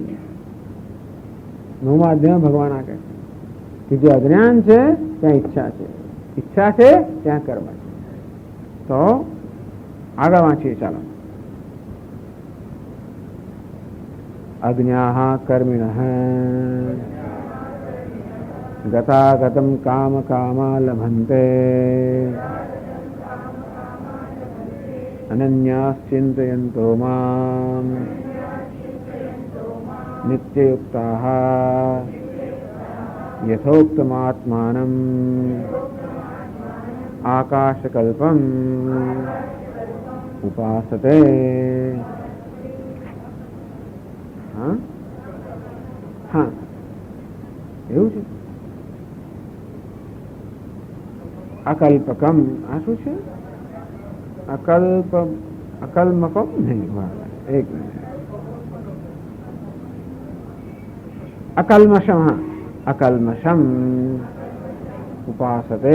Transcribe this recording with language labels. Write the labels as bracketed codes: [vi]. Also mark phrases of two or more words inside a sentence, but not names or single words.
[gu] 9મા અધ્યાયમાં ભગવાન આ કહે છે કે જે અજ્ઞાન છે ત્યાં ઈચ્છા છે, ઈચ્છા છે ત્યાં કર્મ છે. તો આગળ વાંચીએ ચાલો. [sa] અજ્ઞાઃ કર્મિણઃ गतागतं काम कामा लभन्ते अनन्याश्चिन्तयन्तो मां नित्ययुक्ताः यथोक्तमात्मानम् आकाशकल्पम् उपासते। [gu] હાં હાં એવું છે. અકલ્પકમ આ શું છે? અકલ્મકમ નહીં, એક મિનિટ. અકલ્મષમ, હા અકલ્મષમ ઉપાસતે.